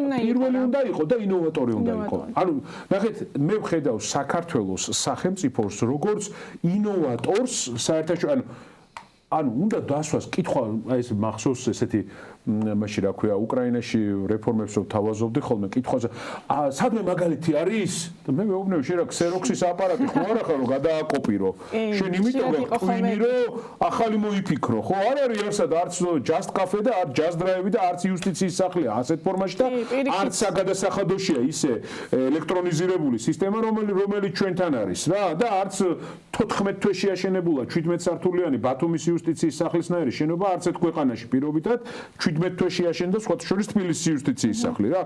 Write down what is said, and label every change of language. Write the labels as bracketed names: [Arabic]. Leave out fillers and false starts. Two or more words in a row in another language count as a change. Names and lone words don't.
[Georgian] უნდა იყო და ინოვატორი უნდა იყო. ანუ ნახეთ, მე ვხედავ საქართველოს სახელმწიფოს როგორც ინოვატორს საერთაშორისო ანუ უნდა დასვას კითხვა, აი ეს მახსოვს ესეთი მაშინ რა ქვია, უკრაინაში რეფორმებს რო თავაზობდი ხოლმე კითხვაზე, სადმე მაგალითი არის? და მე მეუბნები შენ რა ქსეროქსის აპარატი ხო არა ხარ რომ გადააკოპირო? შენ იმიტომ გყვინი რომ ახალი მოიფიქრო, ხო? არ არის არსად არც just cafe და არც just drive და არც იუსტიციის სახლია ასეთ ფორმაში და არც საგადასახადოშია ისე ელექტრონიზირებული სისტემა, რომელიც ჩვენთან არის რა და არც 14 თვეში აშენებულა 17 სართულიანი ბათუმის იუსტიციის სახლისნაირი შენობა არც ერთ ქვეყანაში პირობითად 17 თვეში აშენდა სხვა შორის თბილისის იუსტიციის სახლი რა.